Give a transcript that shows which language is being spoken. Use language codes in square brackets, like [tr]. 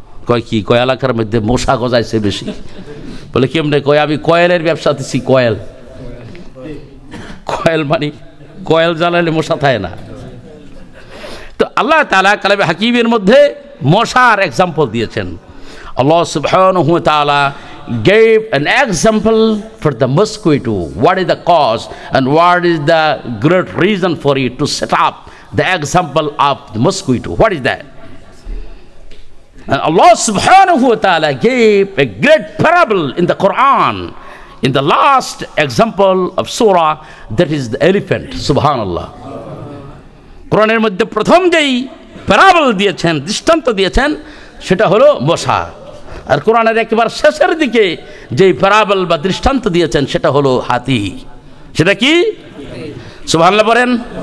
[bn] কয় কি? কয় এলাকার মধ্যে মশা গজাইছে বেশি। বলে কেমনে? কয় আমি কয়েলের ব্যবসা দিচ্ছি। কয়েল মানে কয়েল জ্বালালে মশা থাকে না। তো আল্লাহ তাআলা কালামে হাকিমের মধ্যে মশার এক্সাম্পল দিয়েছেন। [ar] আল্লাহ সুবহানাহু ওয়া তাআলা [en] gave an example for the mosquito. What is the cause and what is the great reason for it to set up the example of the mosquito? What is that? And Allah [ar] subhanahu wa ta'ala [en] gave a great parable in the Quran, in the last example of surah, that is the elephant. [ar] Subhanallah. [bn] কোরআনের মধ্যে প্রথম যেই parable দিয়েছেন, দৃষ্টান্ত দিয়েছেন, সেটা হলো মশা। আর কোরআনের একেবারে শেষের দিকে যেই প্যারাবল বা দৃষ্টান্ত দিয়েছেন সেটা হলো হাতি। সেটা কি? সুবহানাল্লাহ বলেন।